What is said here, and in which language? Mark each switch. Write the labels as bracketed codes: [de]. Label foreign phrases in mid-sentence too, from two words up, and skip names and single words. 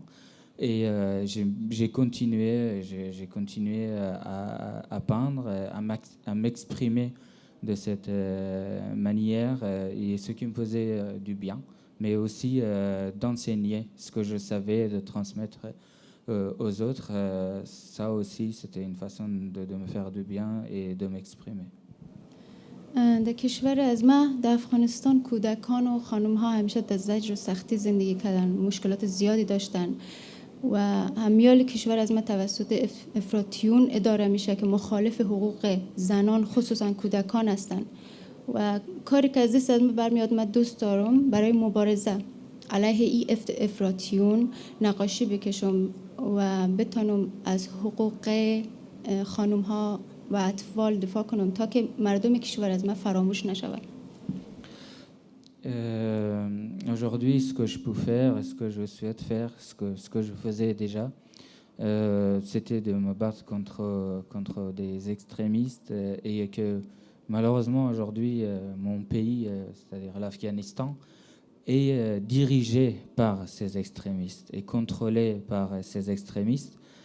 [fr] Et j'ai continué à peindre, à m'exprimer de cette manière, et ce qui me faisait du bien, mais aussi d'enseigner ce que je savais, de transmettre aux autres. Ça aussi, c'était une façon de me faire du bien et de m'exprimer. [fa] در کشور از ما در افغانستان کودکان و خانم ها همیشه در زجر و سختی زندگی کردن، مشکلات زیادی داشتن و همیال کشور از ما توسط افراطیون اداره میشه که مخالف حقوق زنان خصوصا کودکان هستن و کاری که از دست از ما برمیاد من دوست دارم برای مبارزه علیه این افراطیون نقاشی بکشم و بتونم از حقوق خانم ها و اطفال دفاع کنم تا که مردم کشور از ما فراموش نشود. [fr] Aujourd'hui, ce que je peux faire, ce que je souhaite faire, ce que je faisais déjà, c'était de me battre contre des extrémistes, et que malheureusement aujourd'hui, mon pays, c'est-à-dire l'Afghanistan, est dirigé par ces extrémistes et contrôlé par ces extrémistes.